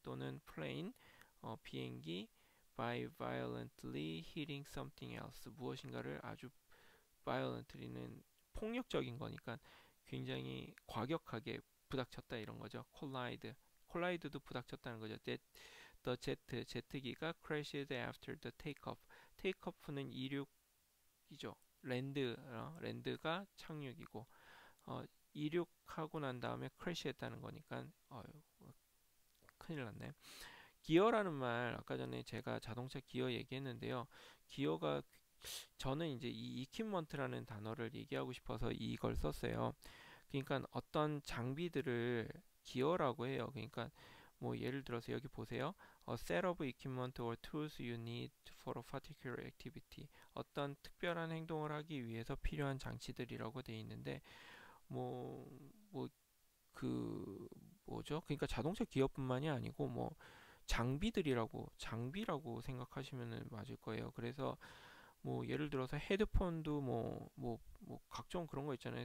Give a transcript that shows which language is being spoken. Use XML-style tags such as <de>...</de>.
<ko>또는 plane 비행기</ko> <en>by violently hitting something else</en> <ko>무엇인가를 아주 violently는 폭력적인 거니까 굉장히 과격하게 부닥쳤다 이런 거죠. collide도 부닥쳤다는 거죠.</ko> <en>the 제트기가 crashed after the takeoff.</en> <ko>takeoff는 이륙이죠. 랜드가 착륙이고 이륙하고 난 다음에 크래시했다는 거니까 큰일 났네. 기어라는 말 아까 전에 제가 자동차 기어 얘기했는데요. 기어가 저는 이제 이 이퀴먼트라는 단어를 얘기하고 싶어서 이걸 썼어요. 그러니까 어떤 장비들을 기어라고 해요. 그러니까 뭐 예를 들어서 여기 보세요.</ko> <en>A set of equipment or tools you need for a particular activity.</en> <ko>어떤 특별한 행동을 하기 위해서 필요한 장치들이라고 되어 있는데 뭐 그 뭐죠? 그러니까 자동차 기어뿐만이 아니고 뭐 장비라고 생각하시면 맞을 거예요. 그래서 뭐 예를 들어서 헤드폰도 뭐 각종 그런 거 있잖아요.</ko>